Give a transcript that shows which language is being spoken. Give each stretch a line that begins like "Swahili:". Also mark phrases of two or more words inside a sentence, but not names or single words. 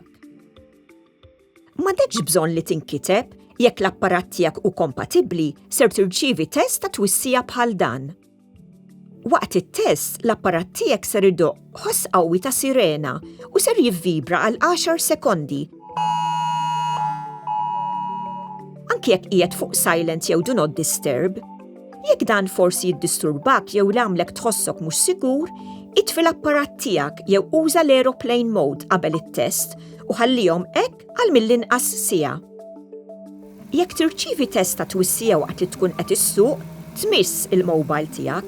Maltese: M'għandekx bżonn li tinkiteb jekk l-apparat tiegħek hu kompatibbli ser tirċievi test ta' twissija bħal dan. Waqt it-test, l-apparat tiegħek ser idoqq ħoss qawwi ta' sirena u ser jivvibra għal 10 sekondi. Anke jekk qiegħed fuq silent jew
English: do not disturb,
Maltese: jekk dan forsi jiddisturbak jew l-għamlek tħossok mhux sigur, itfi l-apparat tiegħek jew uża l-
English: aeroplane mode
Maltese: qabel it-test u ħallihom hekk għal mill-inqas siegħa. Jekk tirċievi test ta' twissija waqt li tkun qed issuq, tmiss il-mobile tiegħek.